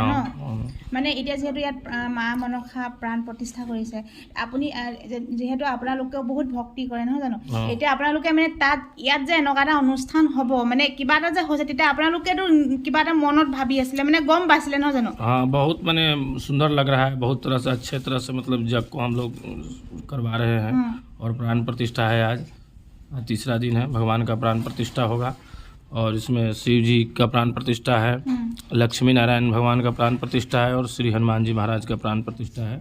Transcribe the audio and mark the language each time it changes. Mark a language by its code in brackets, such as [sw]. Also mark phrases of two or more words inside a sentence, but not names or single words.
[as] মানে এতিয়া যিহেতু ইয়াত মা মনসা প্ৰাণ প্ৰতিষ্ঠা কৰিছে, আপুনি যিহেতু আপোনালোকেও বহুত ভক্তি কৰে নহয় জানো, এতিয়া আপোনালোকে মানে ইয়াত যে এনেকুৱা এটা অনুষ্ঠান হ'ব, মানে কিবা এটা যে হৈছে, তেতিয়া আপোনালোকেতো কিবা এটা মনত ভাবি আছিলে, মানে গম পাইছিলে নহয় জানো? [hi] हाँ, बहुत मैंने सुंदर लग रहा है, बहुत तरह से अच्छे तरह से मतलब जग को हम लोग करवा रहे हैं। और प्राण प्रतिष्ठा है आज 3रा दिन है, भगवान का प्राण प्रतिष्ठा होगा। और इसमें शिव जी का प्राण प्रतिष्ठा है, लक्ष्मी नारायण भगवान का प्राण प्रतिष्ठा है, और श्री हनुमान जी महाराज का प्राण प्रतिष्ठा है।